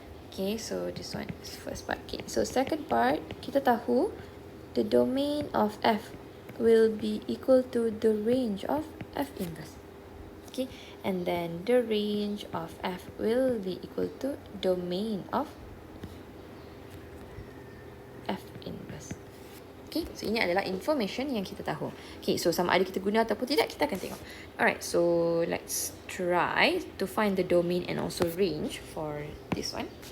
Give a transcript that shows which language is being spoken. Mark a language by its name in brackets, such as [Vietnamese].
[English] Okay, so this one is first part. Okay, so second part, [Malay] kita tahu [English] the domain of F will be equal to the range of F inverse. Okay, and then the range of F will be equal to domain of F inverse. [Malay] Okay, so ini adalah information yang kita tahu. Okay, so sama ada kita guna ataupun tidak, kita akan tengok. [English] Alright, so let's try to find the domain and also range for this one.